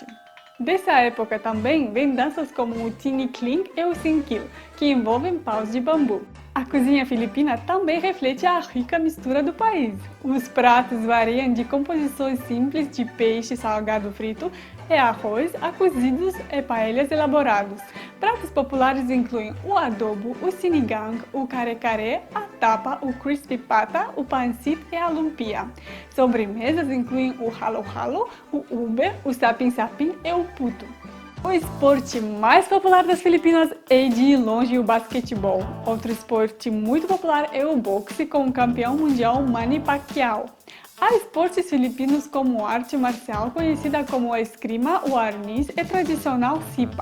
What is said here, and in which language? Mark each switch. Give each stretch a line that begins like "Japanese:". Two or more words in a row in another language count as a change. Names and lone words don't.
Portuguese: Dessa época também vêm danças como o tinikling e o sinkil, que envolvem paus de bambu. A cozinha filipina também reflete a rica mistura do país. Os pratos variam de composições simples de peixe salgado frito e arroz a cozidos e paellas elaborados. Pratos populares incluem o adobo, o sinigang, o kare-kare, a tapa, o crispy pata, o pancit e a lumpia. Sobremesas incluem o halo-halo, o ube, o sapin-sapin e o puto. O esporte mais popular das Filipinas é de longe o basquetebol. Outro esporte muito popular é o boxe, com o campeão mundial Manny Pacquiao. Há esportes filipinos como arte marcial conhecida como a esgrima, o arnis e tradicional sipa.